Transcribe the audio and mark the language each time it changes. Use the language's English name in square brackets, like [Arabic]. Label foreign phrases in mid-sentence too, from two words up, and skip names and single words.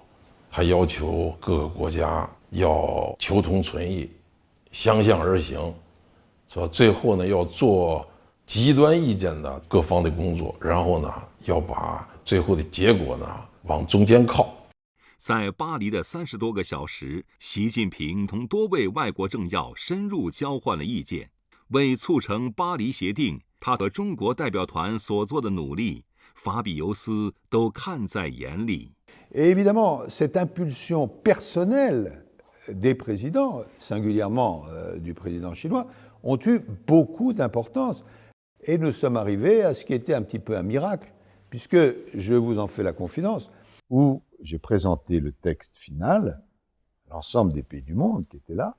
[Chinese] 他要求各个国家要求同存异，相向而行，说最后呢要做极端意见的各方的工作，然后呢要把最后的结果呢往中间靠。在巴黎的30多个小时，习近平同多位外国政要深入交换了意见，为促成巴黎协定，他和中国代表团所做的努力，法比尤斯都看在眼里。 [French] Et évidemment, cette impulsion personnelle des présidents, singulièrement du président chinois, ont eu beaucoup d'importance. Et nous sommes arrivés à ce qui était un petit peu un miracle, puisque, je vous en fais la confidence, où j'ai présenté le texte final à l'ensemble des pays du monde qui étaient là.